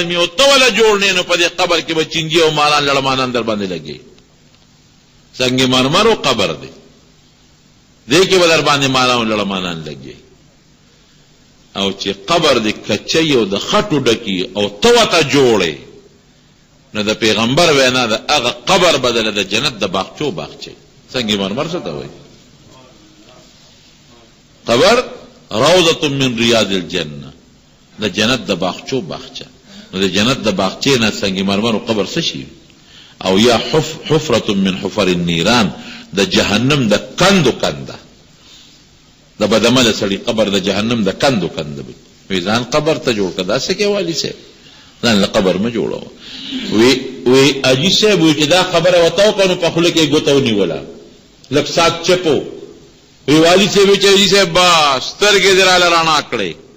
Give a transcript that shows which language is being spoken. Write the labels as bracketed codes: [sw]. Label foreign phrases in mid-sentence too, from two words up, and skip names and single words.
[ps] مې او ته وله جوړ نه نو په دې قبر کې به چینجي او ماران لړمانان در باندې لګي سنگ مرمرو قبر دی دې کې به در باندې ماران او لړمانان لګي او چې قبر دې کچۍ او د خټو ډکي او ته ورته جوړې نو د پیغمبر وینا د هغه قبر بدله د جنت د باغچو باغچې سنگ مرمر څه ته وایي قبر [ar] روضة من رياض الجنة [ps] د جنت د باغچو باغچه نو د جنت د باغچې نه سنگ مرمر او قبر څه شي او یا [ar] حفرة من حفر النيران [ps] د جهنم د کندو کنده د بدعمله سړي قبر د جهنم د کندو کنده وي ځان قبر ته جوړ کړه داسې کې والي صاحب ځان له قبر مه جوړوه وی حاجي صاحب وایي چې دا خبره ورته وکړه نو په خوله کې یې ګوته ونیوله لږ ساعت چپو وی والي صاحب وایي چې حاجي صاحب بس سترګې دې راله رڼا کړې